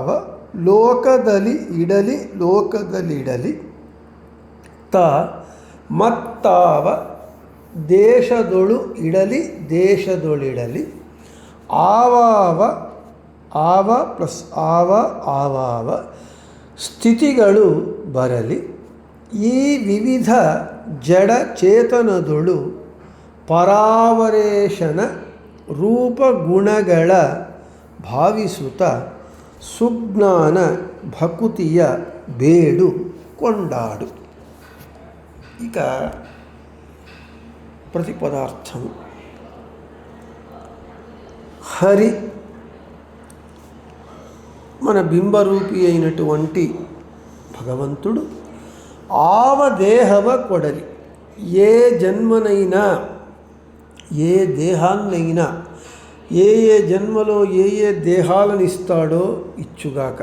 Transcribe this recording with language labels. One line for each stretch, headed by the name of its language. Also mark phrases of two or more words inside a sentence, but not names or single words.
Kannada: ಲೋಕದಲ್ಲಿ ಇಡಲಿ ಲೋಕದಲ್ಲಿಡಲಿ ತ ಮತ್ತಾವ ದೇಶದೊಳು ಇಡಲಿ ದೇಶದೊಳಿಡಲಿ ಆವಾವ ಆವ ಪ್ಲಸ್ ಆವ ಆವಾವ ಸ್ಥಿತಿಗಳು ಬರಲಿ ಈ ವಿವಿಧ ಜಡ ಚೇತನದೊಳು ಪರಾವರೇಶನ ರೂಪ ಗುಣಗಳ ಭಾವಿಸುತ್ತ ಸುಜ್ಞಾನ ಭಕುತಿಯ ಬೇಡು ಕೊಂಡಾಡು.
Telugu: ఇక ప్రతిపదార్థం. హరి మన బింబరూపి అయినటువంటి భగవంతుడు
Kannada: ಆವದೇಹವ ಕೊಡಲಿ,
Telugu: ఏ జన్మనైనా ఏ దేహాన్నైనా ఏ జన్మలో ఏ దేహాలను ఇస్తాడో ఇచ్చుగాక.